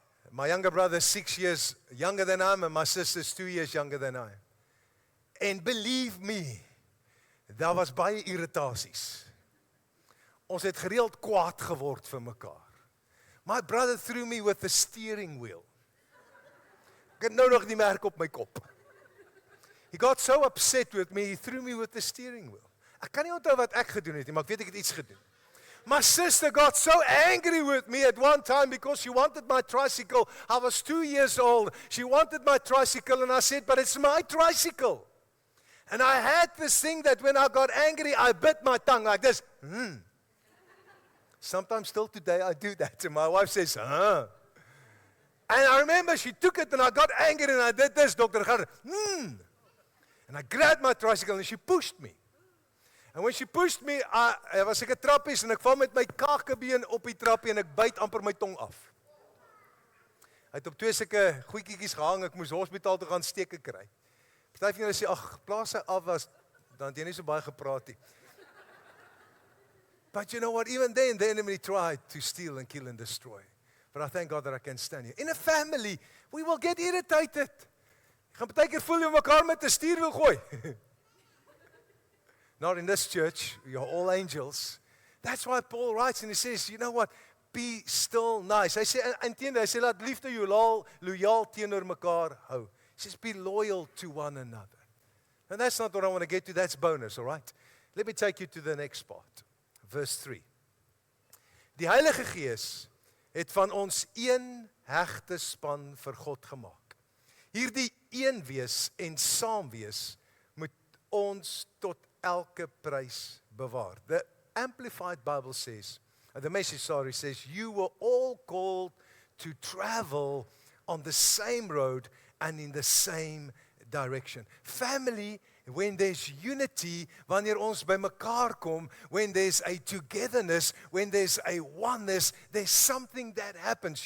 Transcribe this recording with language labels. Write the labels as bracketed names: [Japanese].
[English] My younger brother is 6 years younger than I am and my sister is 2 years younger than I am. And believe me, [Afrikaans] daar was baie irritasies. Ons het gereeld kwaad geword vir mekaar. [English] My brother threw me with the steering wheel. [Afrikaans] Ek het nou nog die merk op my kop. [English] He got so upset with me, he threw me with the steering wheel. [Afrikaans] Ek kan nie onthou wat ek gedoen het nie, maar ek weet ek het iets gedoen. [English] My sister got so angry with me at one time because she wanted my tricycle. I was 2 years old. She wanted my tricycle and I said, but it's my tricycle. And I had this thing that when I got angry, I bit my tongue like this. Sometimes still today I do that. And my wife says, And I remember she took it and I got angry and I did this, Dr. Garner. And I grabbed my tricycle and she pushed me. And when she pushed me, [Afrikaans] was ek 'n trappies en ek val met my kakebeen op die trappie en ek byt amper my tong af. Hy het op 2 sulke goedjies gehang, ek moes hospitaal toe gaan steke kry. Party van julle sê, ag, plaas hy af was, dan het jy nie so baie gepraat nie. [English] But you know what, even then, the enemy tried to steal and kill and destroy. But I thank God that I can stand here. In a family, we will get irritated. [Afrikaans] Jy gaan partykeer voel jy mekaar met 'n stuurwiel gooi. [English] Not in this church, you're all angels. That's why Paul writes and he says, you know what, be still nice. [Afrikaans] Hy sê, laat liefde jou loyaal teenoor mekaar hou. [English] He says, be loyal to one another. And that's not what I want to get to, that's bonus, all right? Let me take you to the next part. Verse 3. [Afrikaans] Die Heilige Gees het van ons een hegte span vir God gemaak. Hierdie een wees en saam wees moet ons tot elke prys bewaar. [English] The Amplified Bible says, the Message says, you were all called to travel on the same road and in the same direction. Family, when there's unity, [Afrikaans] wanneer ons by mekaar kom, [English] when there's a togetherness, when there's a oneness, there's something that happens.